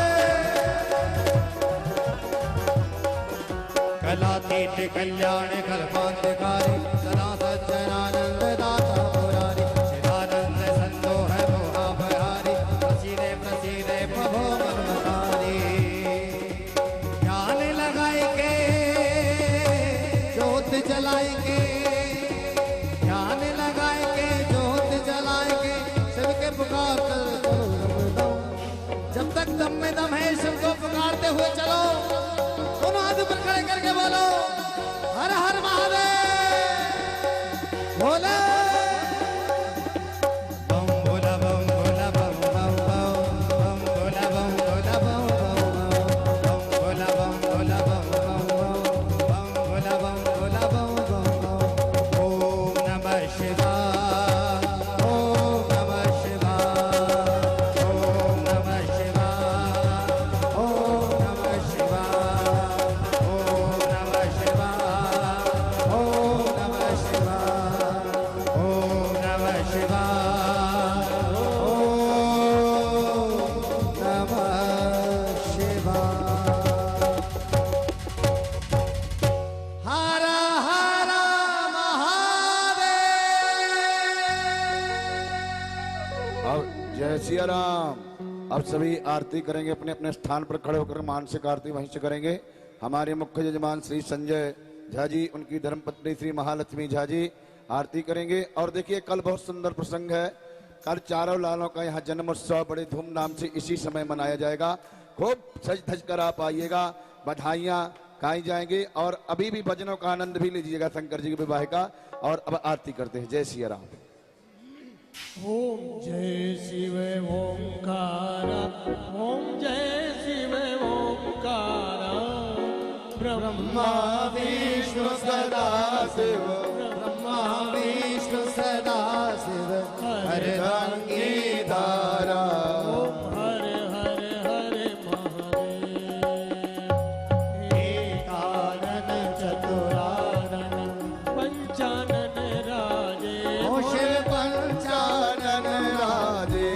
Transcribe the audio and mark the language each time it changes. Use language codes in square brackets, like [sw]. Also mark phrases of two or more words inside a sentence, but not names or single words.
[sa] कलातीत कल्याण कल्पांतकारी सदा सज्जनानंद दाता पुरारी, शिवानंद संतोष मोहाभयारी, प्रसीदे प्रसीदे प्रभो मनमकारी। [hi] ध्यान लगाएंगे ज्योत जलाएंगे, ध्यान लगाएंगे ज्योत जलाएंगे, शिव के पुकार कर चलो दम दम। जब तक दम में दम है शिव को पुकारते हुए चलो, दोनों हाथ ऊपर खड़े करके बोलो हर हर महादेव भोला बम भोला बम भोला बम बम बम भोला बम भोला बम बम भोला बम भोला बम बम भोला बम भोला बम बम। [sa] ओम नमः शिवाय ओम नमः शिवाय ओम नमः शिवाय ओम नमः शिवाय ओम नमः शिवाय ओम नमः शिवाय ओम नमः शिवाय ओम नमः शिवाय। [hi] हर हर महादेव। अब जय सिया राम। अब सभी आरती करेंगे, अपने अपने स्थान पर खड़े होकर मानसिक आरती वहीं से करेंगे। हमारे मुख्य यजमान श्री संजय झा जी, उनकी धर्मपत्नी श्री महालक्ष्मी झा जी आरती करेंगे। और देखिए कल बहुत सुंदर प्रसंग है, कल चारों लालों का यहाँ जन्मोत्सव बड़े धूमधाम से इसी समय मनाया जाएगा। खूब सज धज कर आप आइएगा, बधाइयाँ गाई जाएंगी और अभी भी भजनों का आनंद भी लीजिएगा शंकर जी के विवाह का। और अब आरती करते हैं। जय सिया राम। ओम जय शिव ओंकारा, ओम जय शिव ओंकारा। ब्रह्मा विष्णु सदा शिव, ब्रह्मा विष्णु सदा शिव, हर रंगी धारा। ओम हर हर हर महादेव। एकानन चतुरानन पंचानन राजे, ओ शिव पंचानन राजे,